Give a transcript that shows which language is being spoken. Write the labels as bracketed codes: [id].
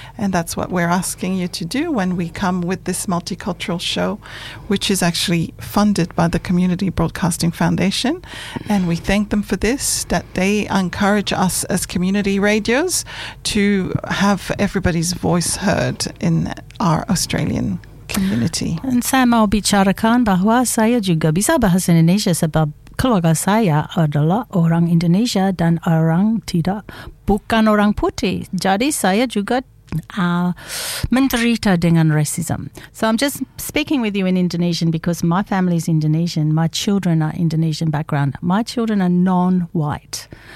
[en] And that's what we're asking you to do when we come with this multicultural show, which is actually funded by the Community Broadcasting Foundation. And we thank them for this, that they encourage us as community radios to have everybody's voice heard in our Australian community. [id] And Sama bicara kan bahwa saya juga bisa bahasa Indonesia sebab keluarga saya adalah orang Indonesia dan orang tidak, bukan orang putih. Jadi saya juga menderita dengan racism. [en] So I'm just speaking with you in Indonesian because my family is Indonesian. My children are Indonesian background. My children are non-white.